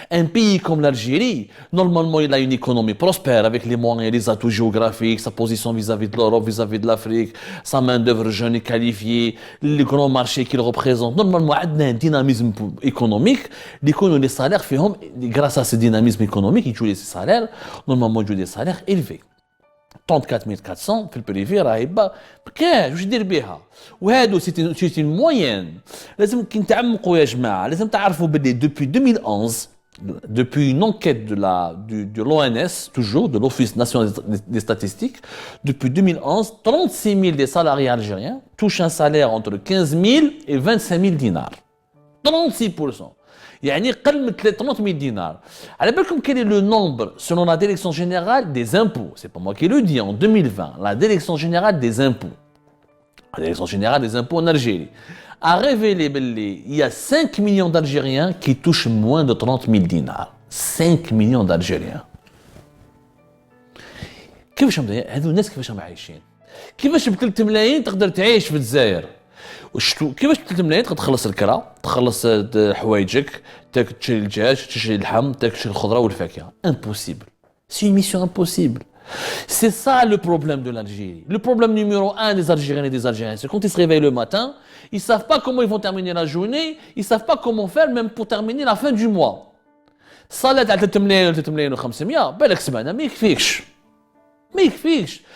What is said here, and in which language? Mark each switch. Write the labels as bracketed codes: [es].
[fr] Un pays comme l'Algérie, normalement, il a une économie prospère avec les moyens, les atouts géographiques, sa position vis-à-vis de l'Europe, vis-à-vis de l'Afrique, sa main-d'œuvre jeune et qualifiée, les grands marchés qu'il représente. Normalement, il y a un dynamisme économique. Les salaires, grâce à ce dynamisme économique, ils jouent des salaires, normalement, ils jouent des salaires élevés. [ar] 34 400 في البريفي راهي با كاش واش دير بها وهادو سيتي موين لازم كي نتعمقوا يا جماعه لازم تعرفوا باللي [fr] depuis 2011 Depuis une enquête de l'ONS, toujours, de l'Office national des statistiques, depuis 2011, 36 000 des salariés algériens touchent un salaire entre 15 000 et 25 000 dinars. 36%. [ar] يعني قل من 30 000 dinars. على بالكم [fr] quel est le nombre, selon la direction générale des impôts, c'est pas moi qui le dis, en 2020, la direction générale des impôts, la direction générale des impôts en Algérie, a révélé qu'il y a 5 millions d'Algériens qui touchent moins de 30 000 dinars. 5 millions d'Algériens. [ar] كيفاش هذو الناس كيفاش عايشين؟ كيفاش ب 3 ملايين تقدر تعيش في الجزائر؟ كيفاش ب 3 ملايين تقدر تخلص الكرا، تخلص حوايجك، تشري الدجاج، تشري اللحم، تشري الخضره والفاكهه؟ [fr] Impossible. C'est une mission impossible. C'est ça le problème de l'Algérie. Le problème numéro 1 des Algériens et des Algériens, c'est quand ils se réveillent le matin, ils ne savent pas comment ils vont terminer la journée, ils ne savent pas comment faire même pour terminer la fin du mois. [ar] صلاة على 3 ملايين و 3 ملايين و500 بالك سمعنا ما يكفيكش. ما يكفيكش.